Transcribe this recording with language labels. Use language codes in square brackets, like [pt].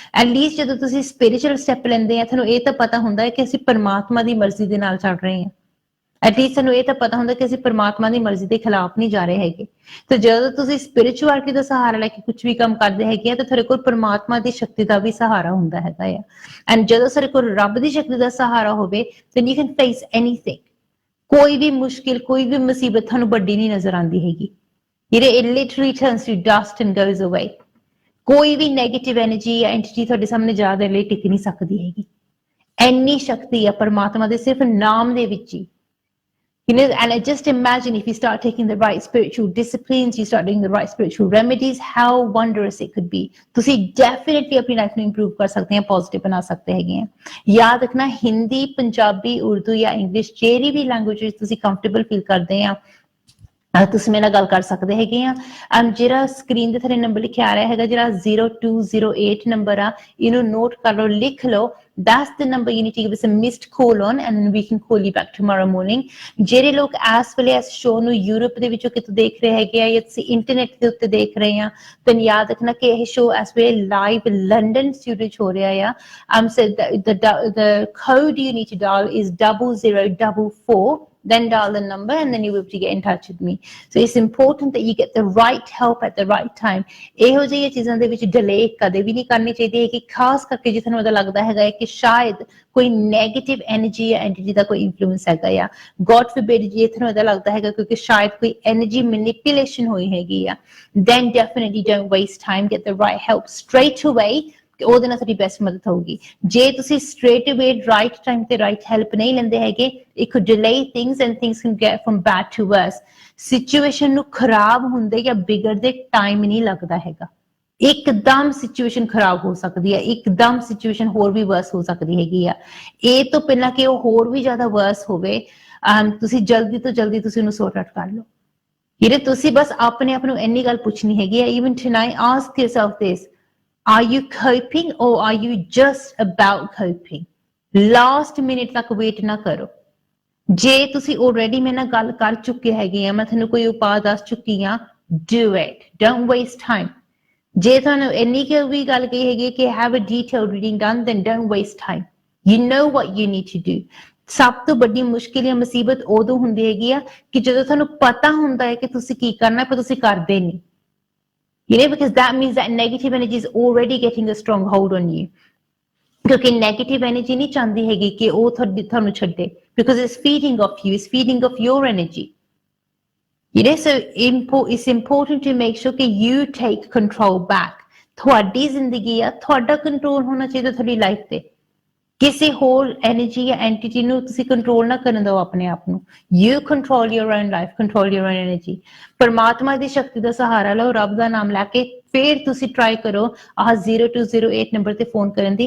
[pa] At least ਜਦੋਂ ਤੁਸੀਂ spiritual step ਲੈਂਦੇ ਆ, ਤੁਹਾਨੂੰ ਇਹ ਤਾਂ ਪਤਾ ਹੁੰਦਾ ਹੈ ਕਿ ਅਸੀਂ ਪਰਮਾਤਮਾ ਦੀ ਮਰਜ਼ੀ ਦੇ ਨਾਲ ਚੱਲ ਰਹੇ ਹਾਂ। ਐਟਲੀਸਟ ਸਾਨੂੰ ਇਹ ਤਾਂ ਪਤਾ ਹੁੰਦਾ ਕਿ ਅਸੀਂ ਪਰਮਾਤਮਾ ਦੀ ਮਰਜ਼ੀ ਦੇ ਖਿਲਾਫ ਨਹੀਂ ਜਾ ਰਹੇ ਹੈਗੇ। ਤੇ ਜਦੋਂ ਤੁਸੀਂ ਸਪਿਰਿਚੁਅਲਿਟੀ ਦਾ ਸਹਾਰਾ ਲੈ ਕੇ ਕੁਝ ਵੀ ਕੰਮ ਕਰਦੇ ਹੈਗੇ ਆ, ਤਾਂ ਤੁਹਾਡੇ ਕੋਲ ਪਰਮਾਤਮਾ ਦੀ ਸ਼ਕਤੀ ਦਾ ਵੀ ਸਹਾਰਾ ਹੁੰਦਾ ਹੈਗਾ ਆ। ਐਂਡ ਜਦੋਂ ਸਾਡੇ ਕੋਲ ਰੱਬ ਦੀ ਸ਼ਕਤੀ ਦਾ ਸਹਾਰਾ ਹੋਵੇ, [en] then you can face anything. [pa] ਕੋਈ ਵੀ ਮੁਸ਼ਕਿਲ, ਕੋਈ ਵੀ ਮੁਸੀਬਤ ਤੁਹਾਨੂੰ ਵੱਡੀ ਨਹੀਂ ਨਜ਼ਰ ਆਉਂਦੀ ਹੈਗੀ। [en] It literally turns to dust and goes away. [pa] ਕੋਈ ਵੀ ਨੈਗੇਟਿਵ ਐਨਰਜੀ ਜਾਂ ਐਂਟੀਟੀ ਤੁਹਾਡੇ ਸਾਹਮਣੇ ਜ਼ਿਆਦਾ ਲਈ ਟਿਕ ਨਹੀਂ ਸਕਦੀ ਹੈਗੀ। ਇੰਨੀ ਸ਼ਕਤੀ ਆ ਪਰਮਾਤਮਾ ਦੇ ਸਿਰਫ ਨਾਮ ਦੇ ਵਿੱਚ ਹੀ। [en] And I just imagine if you start taking the right spiritual disciplines, you start doing the right spiritual remedies, how wondrous it could be. [pa] ਤੁਸੀਂ definitely ਆਪਣੀ ਲਾਈਫ ਨੂੰ ਇੰਪਰੂਵ ਕਰ ਸਕਦੇ ਆ, ਪੋਜ਼ਿਟਿਵ ਬਣਾ ਸਕਦੇ ਹੈਗੇ ਆ। ਯਾਦ ਰੱਖਣਾ, ਹਿੰਦੀ, ਪੰਜਾਬੀ, ਉਰਦੂ ਜਾਂ ਇੰਗਲਿਸ਼ ਜਿਹੜੀ ਵੀ ਲੈਂਗੁਏਜ ਵਿੱਚ ਤੁਸੀਂ ਕੰਫਰਟੇਬਲ ਫੀਲ ਕਰਦੇ ਆ, ਤੁਸੀਂ ਮੇਰੇ ਨਾਲ ਗੱਲ ਕਰ ਸਕਦੇ ਹੈਗੇ ਆ। ਜਿਹੜਾ ਸਕਰੀਨ ਦੇ ਥੱਲੇ ਨੰਬਰ ਲਿਖਿਆ ਆ ਰਿਹਾ ਹੈਗਾ, ਜਿਹੜਾ 0208 ਨੰਬਰ ਆ, ਇਹਨੂੰ ਨੋਟ ਕਰ ਲਓ, ਲਿਖ ਲਓ। [en] That's the number you need to give us a missed call on, and we can call you back tomorrow morning. [pa] ਜਿਹੜੇ ਲੋਕ ਇਸ ਵੇਲੇ ਇਸ ਸ਼ੋਅ ਨੂੰ ਯੂਰਪ ਦੇ ਵਿੱਚੋਂ ਕਿਤੋਂ ਦੇਖ ਰਹੇ ਹੈਗੇ ਆ ਜਾਂ ਤੁਸੀਂ ਇੰਟਰਨੈਟ ਦੇ ਉੱਤੇ ਦੇਖ ਰਹੇ ਆ, ਤਾਂ ਯਾਦ ਰੱਖਣਾ ਕਿ ਇਹ ਸ਼ੋਅ ਇਸ ਵੇਲੇ ਲਾਈਵ ਲੰਡਨ ਸਟੂਡੀਓ 'ਚ ਹੋ ਰਿਹਾ ਆ। [en] So the code you need to dial is 0044. Then dial the number and then you will be able to get in touch with me. So it's important that you get the right help at the right time. [pa] ਇਹੋ ਜਿਹੀਆਂ ਚੀਜ਼ਾਂ ਦੇ ਵਿੱਚ delay ਕਦੇ ਵੀ ਨਹੀਂ ਕਰਨੀ ਚਾਹੀਦੀ ਹੈ, ਕਿ ਖਾਸ ਕਰਕੇ ਜੇ ਤੁਹਾਨੂੰ ਲੱਗਦਾ ਹੈਗਾ ਕਿ ਸ਼ਾਇਦ ਕੋਈ ਨੈਗੇਟਿਵ ਐਨਰਜੀ ਜਾਂ ਐਂਟੀਟੀ ਦਾ ਕੋਈ ਇਨਫਲੂਐਂਸ ਹੈਗਾ ਆ, [en] God forbid [pa] ਜੇ ਤੁਹਾਨੂੰ ਲੱਗਦਾ ਹੈਗਾ ਕਿਉਂਕਿ ਸ਼ਾਇਦ ਕੋਈ ਐਨਰਜੀ ਮੈਨੀਪੂਲੇਸ਼ਨ ਹੋਈ ਹੈਗੀ ਆ, [en] then definitely don't waste time, get the right help straight away. [pa] ਉਹਦੇ ਨਾਲ ਤੁਹਾਡੀ ਬੈਸਟ ਮਦਦ ਹੋਊਗੀ। ਜੇ ਤੁਸੀਂ straight away ਰਾਈਟ ਟਾਈਮ ਤੇ ਰਾਈਟ ਹੈਲਪ ਨਹੀਂ ਲੈਂਦੇ ਹੈਗੇ, [en] it could delay things and things can get from bad to worse. [pa] Situation ਨੂੰ ਖਰਾਬ ਹੁੰਦੇ ਜਾਂ ਬਿਗੜਦੇ ਟਾਈਮ ਨਹੀਂ ਲੱਗਦਾ ਹੈਗਾ। ਇੱਕਦਮ ਸਿਚੁਏਸ਼ਨ ਖਰਾਬ ਹੋ ਸਕਦੀ ਹੈ, ਇੱਕਦਮ ਸਿਚੁਏਸ਼ਨ ਹੋਰ ਵੀ ਵਰਸ ਹੋ ਸਕਦੀ ਹੈਗੀ ਆ। ਇਹ ਤੋਂ ਪਹਿਲਾਂ ਕਿ ਉਹ ਹੋਰ ਵੀ ਜ਼ਿਆਦਾ ਵਰਸ ਹੋਵੇ, ਤੁਸੀਂ ਜਲਦੀ ਤੋਂ ਜਲਦੀ ਤੁਸੀਂ ਉਹਨੂੰ ਸੌਰਟ ਆਊਟ ਕਰ ਲਓ। ਤੁਸੀਂ ਬਸ ਆਪਣੇ ਆਪ ਨੂੰ ਇੰਨੀ ਗੱਲ ਪੁੱਛਣੀ ਹੈਗੀ ਆ, [en] even tonight ask yourself this. Are you coping or are you just about coping? [pa] Last minute ਤੱਕ ਵੇਟ ਨਾ ਕਰੋ। ਜੇ ਤੁਸੀਂ already ਮੇਰੇ ਨਾਲ ਗੱਲ ਕਰ ਚੁੱਕੇ ਹੈਗੇ ਆ, ਮੈਂ ਤੁਹਾਨੂੰ ਕੋਈ ਉਪਾਅ ਦੱਸ ਚੁੱਕੀ ਆ, [en] do it. Don't waste time. [pa] ਜੇ ਤੁਹਾਨੂੰ ਇੰਨੀ ਕਿ ਵੀ ਗੱਲ ਕਹੀ ਹੈਗੀ ਕਿ [en] have a detailed reading done, then don't waste time. You know what you need to do. [pa] ਸਭ ਤੋਂ ਵੱਡੀ ਮੁਸ਼ਕਿਲ ਜਾਂ ਮੁਸੀਬਤ ਉਦੋਂ ਹੁੰਦੀ ਹੈਗੀ ਆ ਕਿ ਜਦੋਂ ਤੁਹਾਨੂੰ ਪਤਾ ਹੁੰਦਾ ਹੈ ਕਿ ਤੁਸੀਂ ਕੀ ਕਰਨਾ, ਪਰ ਤੁਸੀਂ ਕਰਦੇ ਨਹੀਂ। [en] Because that means that negative energy is already getting a strong hold on you. [pa] ਕਿਉਂਕਿ negative energy ਨਹੀਂ ਚਾਹੁੰਦੀ ਹੈਗੀ ਕਿ ਉਹ ਤੁਹਾਨੂੰ ਛੱਡੇ, [en] because it's feeding off you, it's feeding off your energy. So it's important to make sure that you take control back. [pa] ਤੁਹਾਡੀ ਜ਼ਿੰਦਗੀ ਆ, ਤੁਹਾਡਾ ਕੰਟਰੋਲ ਹੋਣਾ ਚਾਹੀਦਾ ਤੁਹਾਡੀ ਲਾਈਫ ਤੇ। ਕਿਸੇ ਹੋਰ ਐਨਰਜੀ ਜਾਂ ਐਂਟੀਟੀ ਨੂੰ ਤੁਸੀਂ ਕੰਟਰੋਲ ਨਾ ਕਰਨ ਦਿਓ ਆਪਣੇ ਆਪ ਨੂੰ। [en] You control your own life, control your own energy. [pa] ਪਰਮਾਤਮਾ ਦੀ ਸ਼ਕਤੀ ਦਾ ਸਹਾਰਾ ਲਓ, ਰੱਬ ਦਾ ਨਾਮ ਲੈ ਕੇ ਫਿਰ ਤੁਸੀਂ ਟਰਾਈ ਕਰੋ ਆਹ 0208 ਨੰਬਰ ਤੇ ਫੋਨ ਕਰਨ ਦੀ।